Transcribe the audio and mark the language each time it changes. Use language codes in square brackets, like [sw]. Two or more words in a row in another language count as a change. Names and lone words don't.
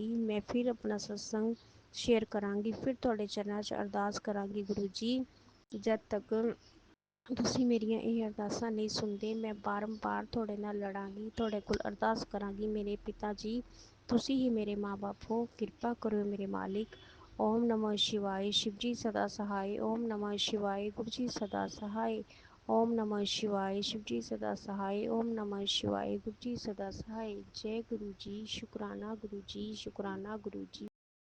[pa] ਮੈਂ ਫਿਰ ਆਪਣਾ ਸਤਸੰਗ ਸ਼ੇਅਰ ਕਰਾਂਗੀ, ਫਿਰ ਤੁਹਾਡੇ ਚਰਨਾਂ 'ਚ ਅਰਦਾਸ ਕਰਾਂਗੀ ਗੁਰੂ ਜੀ। ਜਦ ਤੱਕ ਤੁਸੀਂ ਮੇਰੀਆਂ ਇਹ ਅਰਦਾਸਾਂ ਨਹੀਂ ਸੁਣਦੇ, ਮੈਂ ਬਾਰੰਬਾਰ ਤੁਹਾਡੇ ਨਾਲ ਲੜਾਂਗੀ, ਤੁਹਾਡੇ ਕੋਲ ਅਰਦਾਸ ਕਰਾਂਗੀ। ਮੇਰੇ ਪਿਤਾ ਜੀ, ਤੁਸੀਂ ਹੀ ਮੇਰੇ ਮਾਂ ਬਾਪ ਹੋ, ਕਿਰਪਾ ਕਰੋ ਮੇਰੇ ਮਾਲਿਕ। [hi] ਓਮ ਨਮः शिवाय, शिव जी सदा सहाय। ओम नमः शिवाय, गुरु जी सदा सहाय। ओम नमः शिवाय, शिव जी सदा सहाय। ओम नमः शिवाय, गुरु जी सदा सहाय। जय गुरु जी, शुकराना गुरु जी, शुकराना गुरु जी।